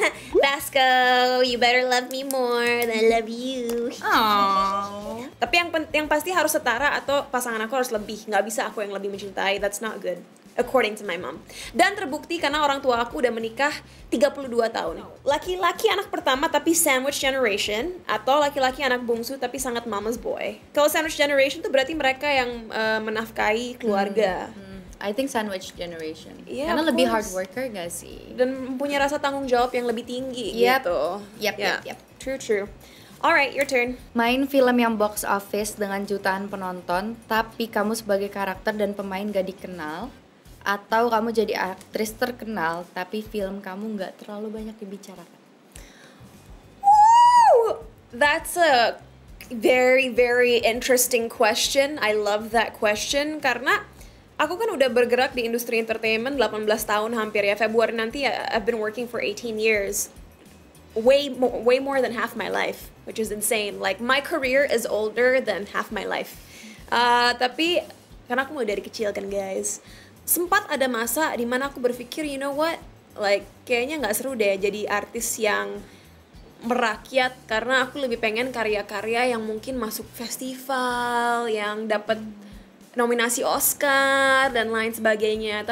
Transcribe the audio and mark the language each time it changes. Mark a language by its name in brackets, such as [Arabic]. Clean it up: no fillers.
[English] Basco, you better love me more than I love you. Aww. [Indonesian] Tapi yang pasti harus setara atau pasangan aku harus lebih. Nggak bisa aku yang lebih mencintai. [English] That's not good, according to my mom. [Indonesian] Dan terbukti karena orang tua aku udah menikah 32 tahun. Laki-laki anak pertama tapi sandwich generation, atau laki-laki anak bungsu tapi sangat mama's boy. Kalau sandwich generation tuh berarti mereka yang menafkahi keluarga. [English] I think sandwich generation. Yeah, [Indonesian] Karena [English] of [Indonesian] lebih [English] course. [Indonesian] hard worker gak sih? Dan punya rasa tanggung jawab yang lebih tinggi [English] Yep. [Indonesian] gitu. [English] Yep. True. Alright, your turn. [Indonesian] Main film yang box office dengan jutaan penonton, tapi kamu sebagai karakter dan pemain gak dikenal, atau kamu jadi aktris terkenal, tapi film kamu gak terlalu banyak dibicarakan? Woo! [English] That's a very, very interesting question. I love that question karena [Indonesian] Aku kan udah bergerak di industri entertainment 18 tahun hampir ya. Februari nanti [English] I've been working for 18 years. Way more than half my life, which is insane. Like my career is older than half my life. [Indonesian] Tapi karena aku mulai dari kecil kan guys, sempat ada masa dimana aku berpikir, [English] you know what, [Indonesian] like kayaknya nggak seru deh jadi artis yang merakyat, karena aku lebih pengen karya-karya yang mungkin masuk festival, yang dapat nominasi Oscar dan lain sebagainya.